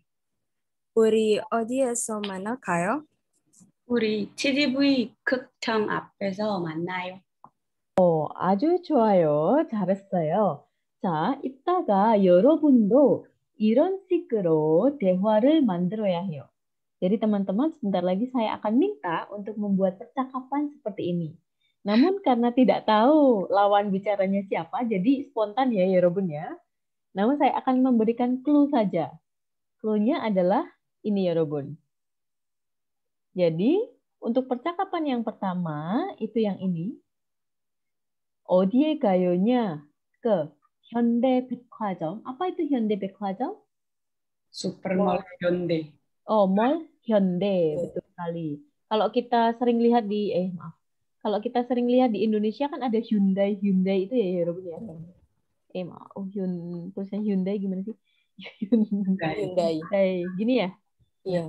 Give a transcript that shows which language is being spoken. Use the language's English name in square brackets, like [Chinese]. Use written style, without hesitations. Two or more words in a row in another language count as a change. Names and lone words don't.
[Korean] 우리 어디에서 만날까요? 우리 TGV 극장 앞에서 만나요. 아주 좋아요. 잘했어요. 자, 이따가 여러분도 이런 식으로 대화를 만들어야 해요. [Indonesian] Jadi teman-teman sebentar lagi saya akan minta untuk membuat percakapan seperti ini. Namun karena tidak tahu lawan bicaranya siapa, jadi spontan ya 여러분 ya. Namun saya akan memberikan clue saja. Clue-nya adalah ini 여러분. Jadi untuk percakapan yang pertama itu yang ini. [Korean] 어디에 가요냐? ke 현대백화점. [Indonesian] Apa itu 현대백화점? [Korean] 슈퍼몰 현대. [Indonesian] Mall Hyundai, betul sekali. Kalau kita sering lihat di, kalau kita sering lihat di Indonesia kan ada Hyundai itu ya, Robin ya. Tulisan Hyundai gimana sih? Hyundai, gini ya? Iya.